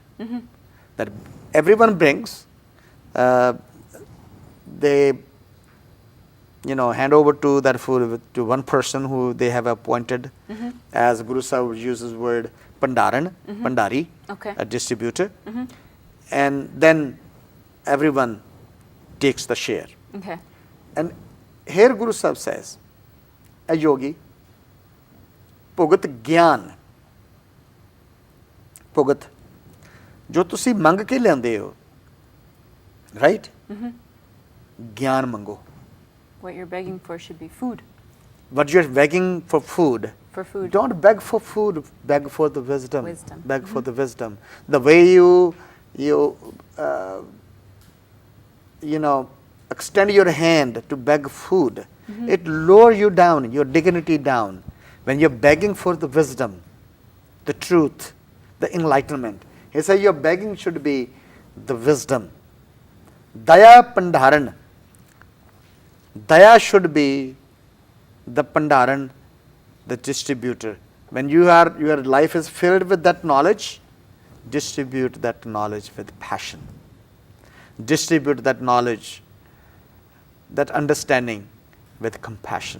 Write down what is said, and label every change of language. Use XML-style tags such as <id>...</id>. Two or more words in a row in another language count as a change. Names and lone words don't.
<en>That everyone brings, they hand over to that food to one person who they have appointed, as Guru Sahib uses word Pandaran, Pandari, Okay. a distributor, and then everyone takes the share. Okay. And here Guru Sahib says, a yogi,</en> <pa>ਭੁਗਤ ਗਿਆਨ, ਭੁਗਤ ਜੋ ਤੁਸੀਂ ਮੰਗ ਕੇ ਲਿਆਂਦੇ ਹੋ,</pa> <en>right?</en> <pa>ਗਿਆਨ ਮੰਗੋ.</pa> <en>What you're begging for should be food. What you're begging for food, For food. don't beg for food, beg for the wisdom. Wisdom. Beg for the wisdom. The way you extend your hand to beg food, it lower you down, your dignity down. When you're begging for the wisdom, the truth, the enlightenment, he said your begging should be the wisdom.</en> <pa>ਦਇਆ ਭੰਡਾਰਣਿ.</pa> <en>Daya should be the Pandharan, the distributor. When your life is filled with that knowledge, distribute that knowledge with passion. Distribute that knowledge, that understanding with compassion.</en>